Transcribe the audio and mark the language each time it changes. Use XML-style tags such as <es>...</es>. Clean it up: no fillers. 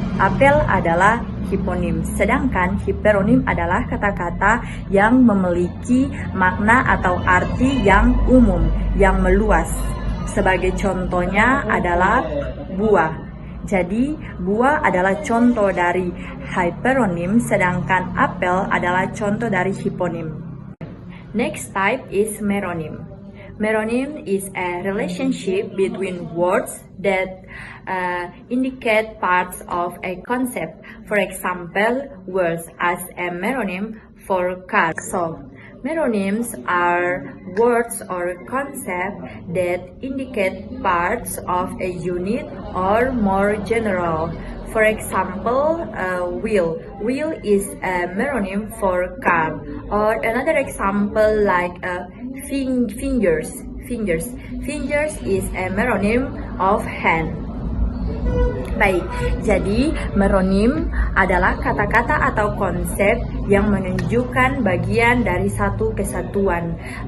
<id>Apel adalah hiponim. Sedangkan hiperonim adalah kata-kata yang memiliki makna atau arti yang umum, yang meluas. Sebagai contohnya adalah buah. Jadi, buah adalah contoh dari hyperonim, sedangkan apel adalah contoh dari hiponim.</id> <en>Next type is meronym. Meronym is a relationship between words that indicate parts of a concept. For example, words as a meronym for car. So, meronyms are words or concepts that indicate parts of a unit or more general. For example, wheel. Wheel is a meronym for car. Or another example like fingers. Fingers is a meronym of hand.</en> <id>Baik, jadi meronim adalah kata-kata atau konsep yang menunjukkan bagian dari satu kesatuan.</id>